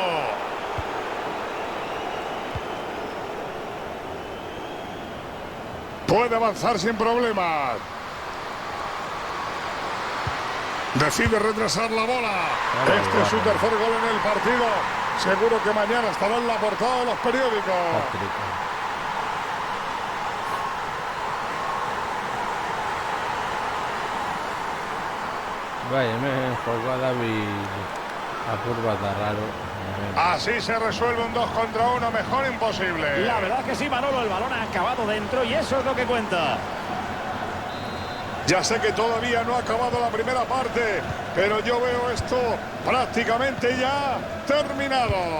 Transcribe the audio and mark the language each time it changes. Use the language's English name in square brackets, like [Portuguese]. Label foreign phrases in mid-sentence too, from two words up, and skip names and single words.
[Spanish] Puede avanzar sin problemas. Decide retrasar la bola. Este es su tercer gol en el partido. Seguro que mañana estará en la portada de los periódicos. [Basque] Bai, hemen jokoa dabil apur bat raro. [Spanish] Así se resuelve un 2 contra 1, mejor imposible. La verdad que sí, Manolo, el balón ha acabado dentro y eso es lo que cuenta. Ya sé que todavía no ha acabado la primera parte, pero yo veo esto prácticamente ya terminado.